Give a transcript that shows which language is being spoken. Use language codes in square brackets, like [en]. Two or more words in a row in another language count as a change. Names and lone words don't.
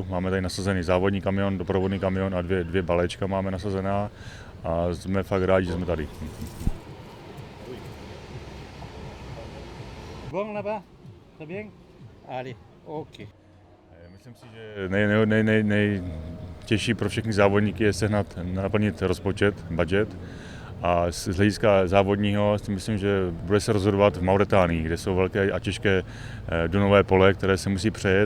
[cs] Máme tady nasazený závodní kamion, doprovodný kamion a dvě balečka máme nasazená a jsme fakt rádi, že jsme tady. [fr] Bon là-bas, très bien. Allez, OK. [cs] Myslím si, že nejtěžší pro všechny závodníky je naplnit rozpočet, budget. A z hlediska závodního si myslím, že bude se rozhodovat v Mauretánii, kde jsou velké a těžké dunové pole, které se musí přejet.